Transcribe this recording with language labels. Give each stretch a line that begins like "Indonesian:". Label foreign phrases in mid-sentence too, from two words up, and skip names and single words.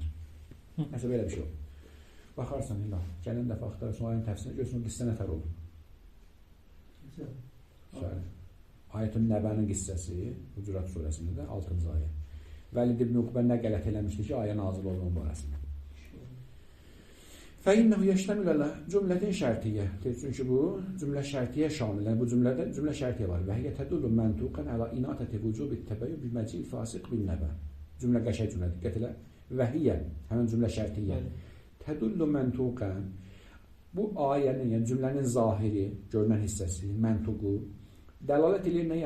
Azerbaijani: Nəsə belə bir şey oldu. Baxarsan illa, gələn dəfə axtarırsan ayənin təfsirini görürsən, qissə nətər oldu. Ayət-ül Nəbənin qissəsi, Hucurat surəsində də 6-cı ayə. Vəlid ibn Uqbə nə qələt eləmişdi ki, ayə nazil olunun barəsində.
Arabic: فَإِنَّهُ يَشْتَمِلَ عَلَى جُمْلَةٍ شَرْطِيَّةٍ.
Azerbaijani: Çünki bu cümlə şərtiyyə şamil. Yəni bu cümlədə cümlə şərtiyyə var.
Arabic: وهي تدل منطوقا على إناطة وجوب التبين بمجيء الفاسق بالنبأ.
Azerbaijani: Cümlə qəşəng cümlə. Diqqət elə.
Arabic: وهي
Azerbaijani: həmin cümlə şərtiyyə.
Arabic: تدل منطوقا.
Azerbaijani: Bu ayənin, yəni cümlənin zahiri, görünən hissəsi, məntuqu dəlalət edir nəyə?